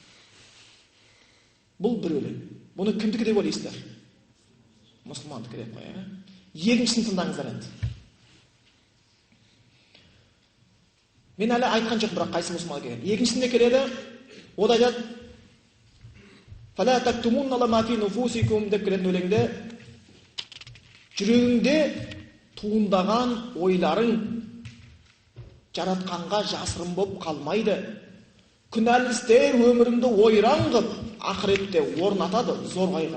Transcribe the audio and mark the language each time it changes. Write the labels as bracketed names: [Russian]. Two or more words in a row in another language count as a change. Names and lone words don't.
[Kazakh] Бұл бір өлең. Бұны кімдікі деп ойлайсыздар? Мұсылмандікі деп қояды. Екіншісін тыңдаңыздар енді. Мен әлі айтқан жоқ, бірақ қайсы мұсылман екен. Екіншісінде келеді, ол айтады: [Arabic] "فلا تكتمن ما في نفوسكم" [Kazakh] деп келетін өлеңде, жүрегіңде туындаған ойларың жаратқанға жасырын болып қалмайды. Күнәлі істер өміріңді ойран қып, ақыретте орнатады зор қайғы.